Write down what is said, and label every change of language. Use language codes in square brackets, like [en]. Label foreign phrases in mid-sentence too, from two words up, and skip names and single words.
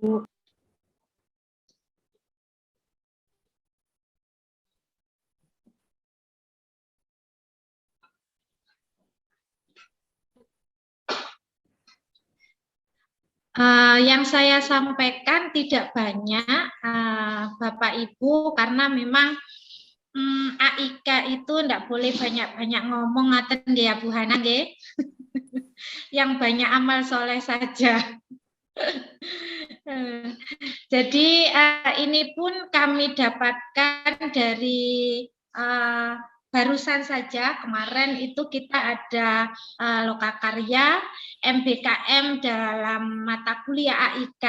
[id] Yang saya sampaikan tidak banyak Bapak Ibu karena memang AIK itu tidak boleh banyak-banyak ngomong [jv] ngaten nggih [id] ya Bu Hana nggih. Yang banyak amal soleh saja. Jadi ini pun kami dapatkan dari barusan saja, kemarin itu kita ada lokakarya MBKM dalam mata kuliah AIK.